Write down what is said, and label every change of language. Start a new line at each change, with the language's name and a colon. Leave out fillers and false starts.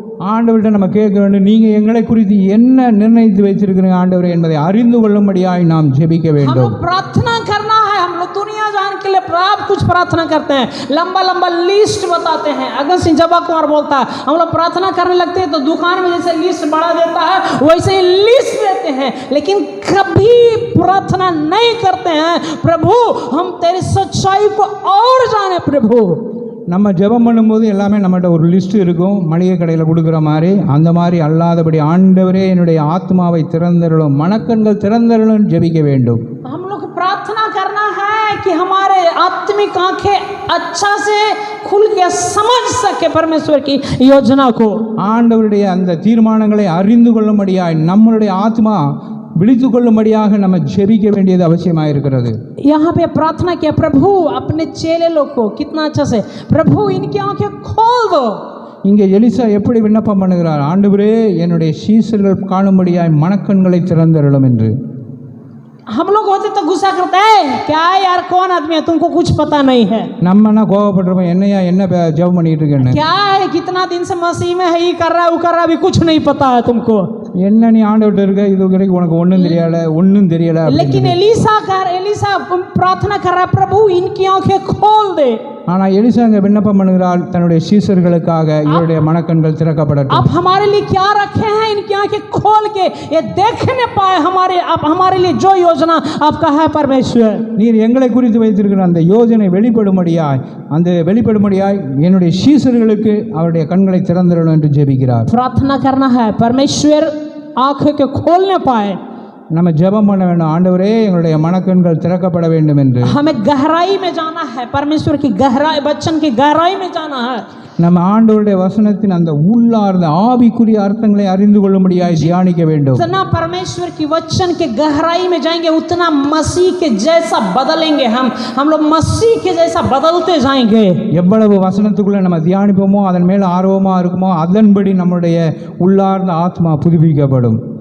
Tamil: ஆண்டவர்கிட்ட நம்ம கேட்க வேண்டும், நீங்கள் எங்களை குறித்து என்ன நிர்ணயித்து வைத்திருக்கிறீங்க ஆண்டவரே என்பதை அறிந்து கொள்ளும்படியாய் நாம் ஜெபிக்க வேண்டும்.
Hindi: प्रार्थना करना है, हम लोग दुनिया जान के लिए आप कुछ प्रार्थना करते हैं, लंबा लिस्ट बताते हैं। अगर सिंह जबा कुमार बोलता है, हम लोग प्रार्थना करने लगते हैं तो दुकान में जैसे लिस्ट बढ़ा देता है वैसे ही लिस्ट देते हैं, लेकिन कभी प्रार्थना नहीं करते हैं, प्रभु हम तेरी सच्चाई को और जाने प्रभु।
Tamil: நம்ம ஜெபம் பண்ணும்போது எல்லாமே நம்மகிட்ட ஒரு லிஸ்ட் இருக்கும், மளிகை கடையில் கொடுக்குற மாதிரி. அந்த மாதிரி அல்லாதபடி ஆண்டவரே என்னுடைய ஆத்மாவை திறந்தருளும், மனக்கண்கள் திறந்தருளும் ஜெபிக்க வேண்டும்.
Hindi: हम लोग प्रार्थना करना है कि हमारे आत्मिक आंखें अच्छा से खुल के समझ सके परमेश्वर की योजना को,
Tamil: ஆண்டவருடைய அந்த தீர்மானங்களை அறிந்து கொள்ளும்படியாய் நம்மளுடைய ஆத்மா விழித்து கொள்ளும்படியாக நம்ம ஜெபிக்க வேண்டியது அவசியமாக இருக்கிறது.
Hindi: यहाँ पे प्रार्थना किया, प्रभु अपने चेले लोग को कितना अच्छा से, प्रभु इनकी आंखें खोल दो।
Tamil: இங்கே எலிசா எப்படி விண்ணப்பம் பண்ணுகிறார், ஆண்டவரே என்னுடைய சீசர்கள் காணும்படியாய் மனக்கண்களை திறந்தருளும் என்று.
Hindi: हम लोग होते तो गुस्सा करते हैं, क्या यार कौन आदमी है, तुमको कुछ पता नहीं है,
Tamil: நம்மனா கோபப்படுறோம், என்னையா என்ன ஜெபம் பண்ணிட்டு இருக்கேன்னு,
Hindi: क्या है कितना दिन से मसीह में है, ये कर रहा है वो कर रहा है, अभी कुछ नहीं पता है तुमको.
Tamil: என்ன நீ ஆண்டவர்கிட்ட இருக்க, இது வரைக்கும் உனக்கு ஒன்றும் தெரியல
Hindi: लेकिन एलिसा प्रार्थना कर रहा है, प्रभु इनकी आंखें खोल दे।
Tamil: ஆனா எலிசா அங்க விண்ணப்பம் பண்ணுகிறாள், தன்னுடைய சீசர்களுக்காக இவருடைய மனக்கண்கள் திறக்கப்படட்டும்.
Hindi: आप हमारे लिए क्या रखे हैं, इनकी आंखें खोल के ये देखने पाए हमारे लिए जो योजना आपका है परमेश्वर।
Tamil: நீர் எங்களை குறித்து வைத்திருக்கிற அந்த யோஜனை வெளிப்படும்படியாய் என்னுடைய சீசர்களுக்கு அவருடைய கண்களை திறந்திரணும் என்று ஜெபிக்கிறார்.
Hindi: प्रार्थना करना है परमेश्वर आंखों के खोलने पाए।
Tamil: நம்ம ஜெபம் பண்ண வேண்டும், ஆண்டவரே எங்களுடைய மனக்கண்கள் திறக்கப்பட வேண்டும் என்று.
Hindi: हमें गहराई में जाना है, परमेश्वर की गहराई, वचन की गहराई में जाना है।
Tamil: நம்ம ஆண்டவருடைய வசனத்தின் அந்த உள்ளார்ந்த ஆவிக்குரிய அர்த்தங்களை அறிந்து கொள்ளும்படியாய் தியானிக்க வேண்டும்.
Hindi: जितना परमेश्वर की वचन के गहराई में जाएंगे उतना मसीह के जैसा बदलेंगे। हम लोग मसीह के जैसा बदलते जाएंगे।
Tamil: எவ்வளவு வசனத்துக்குள்ள நம்ம தியானிப்போமோ அதன் மேல ஆர்வமா இருக்குமோ அதன்படி நம்முடைய உள்ளார்ந்த ஆத்மா புதுப்பிக்கப்படும்.